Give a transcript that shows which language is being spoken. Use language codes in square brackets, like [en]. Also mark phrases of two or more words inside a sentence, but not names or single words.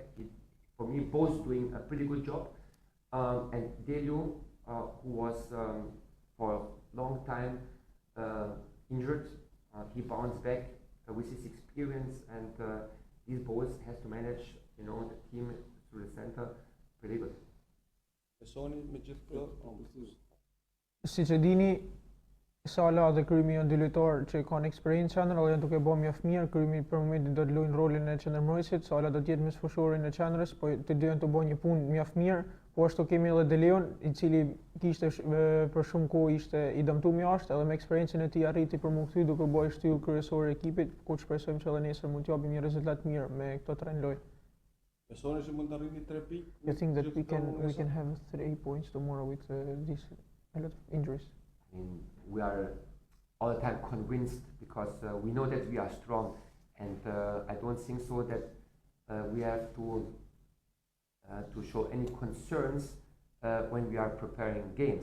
[en] For me, both doing a pretty good job. And Delio, who was for a long time injured, he bounced back with his experience, and these boys has to manage, the team through the center pretty good. [sq] Besoni me gjithë këto? Siç e dini, Sala dhe krymi janë dy lojtarë që kanë eksperiencë qendër, dhe janë duke bërë mjaft mirë. Krymi për momentin do të luajnë rolin e qendërmbrojtësit, Sala do të jetë mesfushiorin e qendrës, po të dy janë të bëjnë një punë mjaft mirë. Po ashtu kemi edhe De Leon, i cili kishte për shumë kohë ishte i dëmtuar jashtë, edhe me eksperiencën e tij arriti për mu kthy duke bërë shtyllë kryesore e ekipit, ku shpresojmë që edhe nesër mund të japim një rezultat mirë me këto 3 lojë. Besoni se mund të arrini 3 pikë? [en] You think that we can have 3 points tomorrow with this a lot of injuries? I mean, we are all the time convinced because we know that we are strong, and I don't think so that we have to show any concerns when we are preparing games.